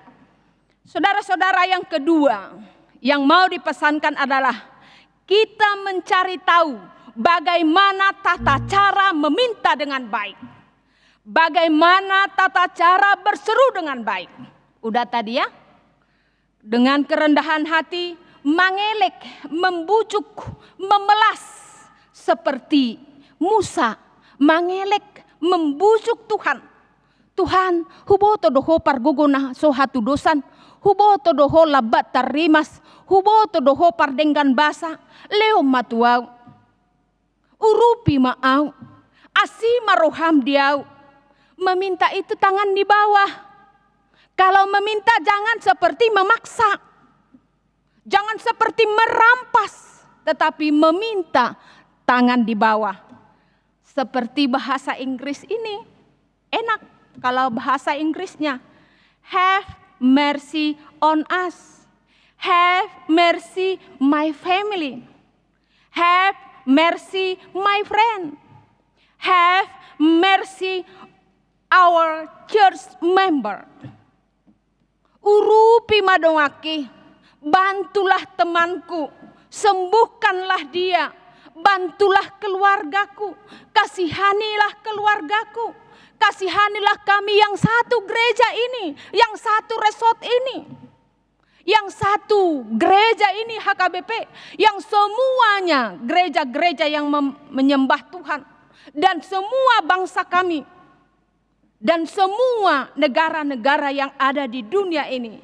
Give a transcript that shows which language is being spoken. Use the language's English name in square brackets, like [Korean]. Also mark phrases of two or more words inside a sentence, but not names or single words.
[Indonesian] Saudara-saudara, yang kedua yang mau dipesankan adalah kita mencari tahu bagaimana tata cara meminta dengan baik. Bagaimana tata cara berseru dengan baik. Udah tadi ya. Dengan kerendahan hati, mengelek, membujuk, memelas. Seperti Musa, mengelek, membujuk Tuhan. [Batak Toba] Tuhan, huboto doho parguguna sohatu dosan. Huboto doho labat tarimas. Huboto doho pardenggan basa. Leo matuau. Urupi maau. Asima roham diau. [Indonesian] Meminta itu tangan di bawah. Kalau meminta jangan seperti memaksa. Jangan seperti merampas. Tetapi meminta tangan di bawah. Seperti bahasa Inggris ini. Enak kalau bahasa Inggrisnya. [English] Have mercy on us. Have mercy my family. Have mercy my friend. Have mercy our church member. [Batak Toba] Urupi madongaki, [Indonesian] bantulah temanku, sembuhkanlah dia, bantulah keluargaku, kasihanilah keluargaku, kasihanilah kami yang satu gereja ini, yang satu resort ini, yang satu gereja ini HKBP, yang semuanya gereja-gereja yang menyembah Tuhan, dan semua bangsa kami, dan semua negara-negara yang ada di dunia ini.